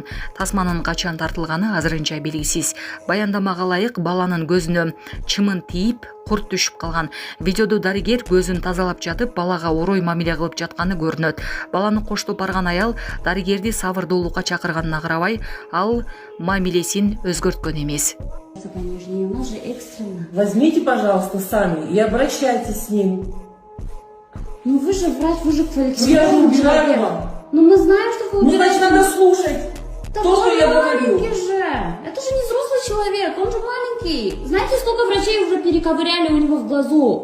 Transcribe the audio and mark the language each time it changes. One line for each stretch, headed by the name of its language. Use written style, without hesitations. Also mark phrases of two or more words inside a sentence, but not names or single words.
Kyrgyz: Тасманын качан тартылганы азырынча белгисиз. Баяндамага ылайык, баланын көзүнө чымын тийип, курт түшүп калган. Видеодо дарыгер көзүн тазалап жатып, балага орой мамиле кылып жатканы көрүнөт. Баланы коштоп барган аял дарыгерди сабырдуулукка чакырганына карабай, ал мамилесин өзгөрткөн эмес.
Russian: Возьмите, пожалуйста, сами и обращайтесь с ним. Ну вы же врач, вы же Я не убираю вам. Ну мы знаем, что вы Мне убираете. значит, надо слушать Да то, что он я говорю. маленький же. Это же не взрослый человек, он же маленький. Знаете, сколько врачей уже перековыряли у него в глазу?